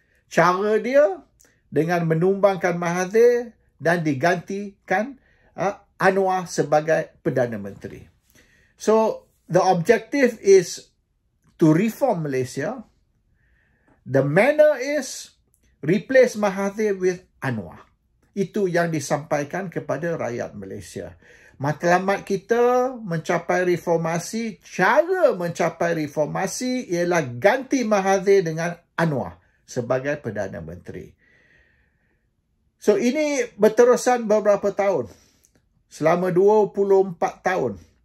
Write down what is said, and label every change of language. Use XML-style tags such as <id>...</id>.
<ms>Cara dia dengan menumbangkan Mahathir dan digantikan Anwar sebagai Perdana Menteri.</ms> <en>So, the objective is to reform Malaysia. The manner is replace Mahathir with Anwar.</en> <ms>Itu yang disampaikan kepada rakyat Malaysia. Matlamat kita mencapai reformasi, cara mencapai reformasi ialah ganti Mahathir dengan Anwar sebagai Perdana Menteri. So, ini berterusan beberapa tahun. Selama 24 tahun.</ms>